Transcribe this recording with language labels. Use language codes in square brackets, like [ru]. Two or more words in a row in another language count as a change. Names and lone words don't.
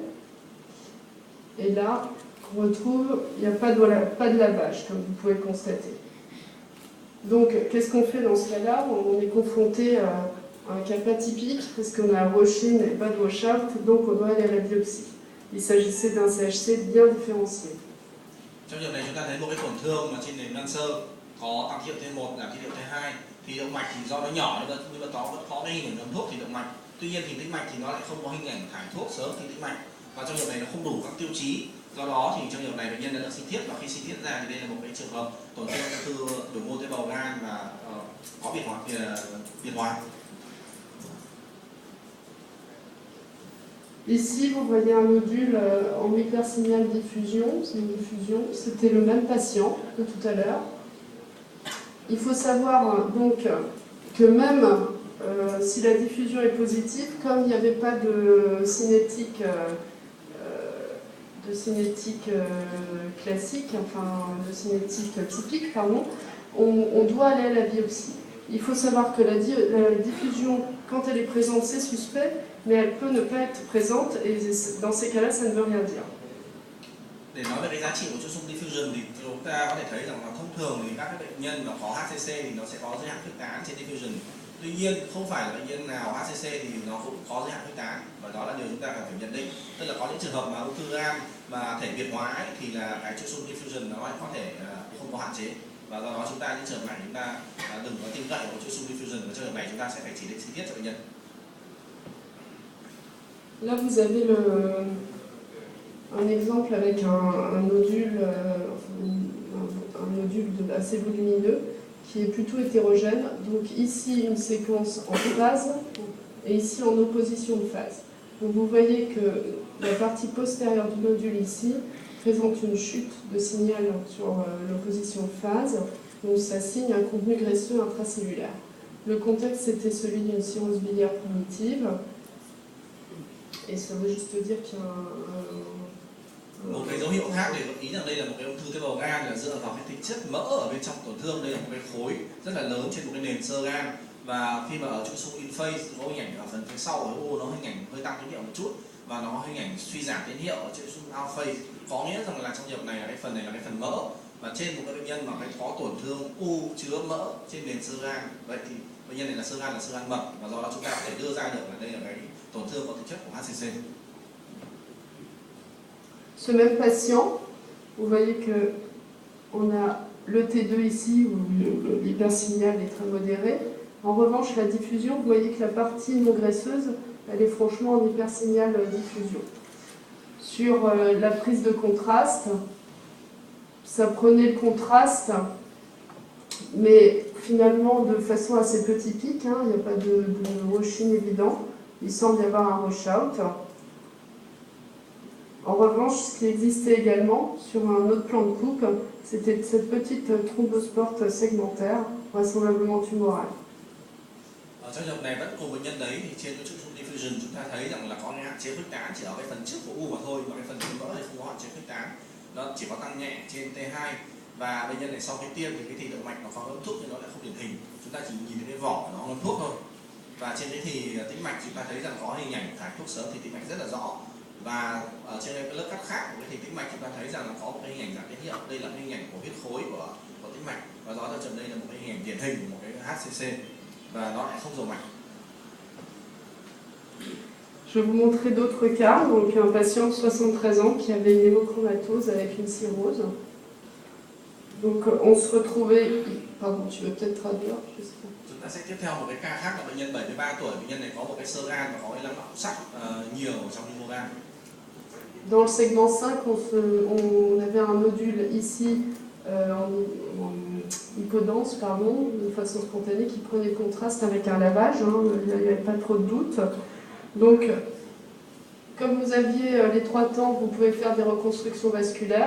[fr] Et là, on retrouve, il n'y a pas de lavage, comme vous pouvez le constater. Donc, qu'est-ce qu'on fait dans ce cas-là? On est confronté à un cas pas typique, parce qu'on a un washing et pas de washout, donc on doit aller à la biopsie. Il s'agissait d'un CHC bien différencié. [vi] Trong trường này chúng ta thấy một cái tổn thương mà trên nền ban sơ có tăng khí độ T1 giảm khí độ T2, thì động mạch thì do nó nhỏ nhưng mà nó vẫn có cái hình ảnh ấm thuốc thì động mạch. Tuy nhiên thì tĩnh mạch thì nó lại không có hình ảnh thải thuốc sớm thì tĩnh mạch, và trong trường này nó không đủ các tiêu chí. Do đó thì trong trường này bệnh nhân đã được sinh thiết, và khi sinh thiết ra thì đây là một cái trường hợp tổn thương ung thư biểu mô tế bào gan và có biệt hóa. [fr] Ici, vous voyez un nodule en hypersignal diffusion, c'est une diffusion, c'était le même patient que tout à l'heure. Il faut savoir donc que même si la diffusion est positive, comme il n'y avait pas de cinétique, classique, enfin de cinétique typique, pardon, on doit aller à la biopsie. Il faut savoir que la diffusion, quand elle est présente, c'est suspect, mais elle peut ne pas être présente, et dans ces cas-là, ça ne veut rien dire. [vi] Để nói về cái giá trị của chuỗi xung diffusion thì chúng ta có thể thấy rằng là thông thường thì các cái bệnh nhân mà có HCC thì nó sẽ có giới hạn khuếch tán trên diffusion. Tuy nhiên không phải là bệnh nhân nào HCC thì nó cũng có giới hạn khuếch tán, và đó là điều chúng ta cần phải nhận định. Tức là có những trường hợp mà ung thư gan mà thể biệt hóa ấy, thì là cái chuỗi xung diffusion nó lại có thể không có hạn chế, và do đó chúng ta những trường hợp này chúng ta đừng có tin cậy vào chuỗi xung diffusion, và trường hợp này chúng ta sẽ phải chỉ định sinh thiết cho bệnh nhân. [fr] Là vous avez un exemple avec un nodule, un nodule assez volumineux qui est plutôt hétérogène. Donc ici une séquence en phase et ici en opposition de phase. Donc vous voyez que la partie postérieure du nodule ici présente une chute de signal sur l'opposition de phase. Donc ça signe un contenu graisseux intracellulaire. Le contexte c'était celui d'une cirrhose biliaire primitive. Et ça veut juste dire qu'il y a [vi] một cái dấu hiệu khác để gợi ý rằng đây là một cái ung thư tế bào gan là dựa vào cái tính chất mỡ ở bên trong tổn thương. Đây là một cái khối rất là lớn trên một cái nền xơ gan, và khi mà ở chuỗi xung [en] in phase [vi] có hình ảnh ở phần phía sau của u nó hình ảnh hơi tăng tín hiệu một chút, và nó hình ảnh suy giảm tín hiệu ở chuỗi xung [en] out phase, [vi] có nghĩa rằng là trong trường hợp này là cái phần này là cái phần mỡ, và trên một cái bệnh nhân mà cái có tổn thương u chứa mỡ trên nền xơ gan, vậy thì bệnh nhân này là xơ gan mập, và do đó chúng ta có thể đưa ra được là đây là cái tổn thương có tính chất của HCC. [fr] Ce même patient, vous voyez que on a le T2 ici où l'hypersignal est très modéré. En revanche, la diffusion, vous voyez que la partie non graisseuse, elle est franchement en hypersignal diffusion. Sur la prise de contraste, ça prenait le contraste, mais finalement de façon assez petit pic, hein, il n'y a pas de washing évident. Il semble y avoir un washout. En revanche, ce qui existait également sur un autre plan de coupe, c'était cette petite thrombospore segmentaire, vraisemblablement tumorale. [vi] Trong trường hợp này vẫn cùng bệnh nhân đấy thì trên cái chuỗi xung diffusion chúng ta thấy rằng là có cái hạn chế khuếch tán chỉ ở cái phần trước của u mà thôi, mà cái phần mỡ thì không có hạn chế khuếch tán, nó chỉ có tăng nhẹ trên T2, và bệnh nhân này sau khi tiêm thì cái thì động mạch nó có ấm thuốc nhưng nó lại không điển hình, chúng ta chỉ nhìn thấy cái vỏ nó ấm thuốc thôi, và trên cái thì tĩnh mạch chúng ta thấy rằng có hình ảnh thải thuốc sớm thì tĩnh mạch rất là rõ, và ở trên cái lớp cắt khác của cái thì tĩnh mạch chúng ta thấy rằng là có một cái hình ảnh giảm tín hiệu, đây là cái hình ảnh của huyết khối của tĩnh mạch, và do đó trong đây là một cái hình ảnh điển hình của một cái HCC, và nó lại không dầu mạch. [fr] Je vais vous montrer d'autres cas. Donc un patient de 73 ans qui avait une hémochromatose avec une cirrhose. Donc on se retrouvait... Pardon, tu veux peut-être traduire? Je sais pas. [vi] Chúng ta sẽ tiếp theo một cái ca khác là bệnh nhân 73 tuổi. Bệnh nhân này có một cái xơ gan và có cái lắng đọng sắt nhiều trong cái gan. [fr] Dans le segment 5, on avait un nodule ici en hypodense, pardon, de façon spontanée, qui prenait contraste avec un lavage. Hein, il n'y avait pas trop de doute. Donc, comme vous aviez les 3 temps, vous pouvez faire des reconstructions vasculaires.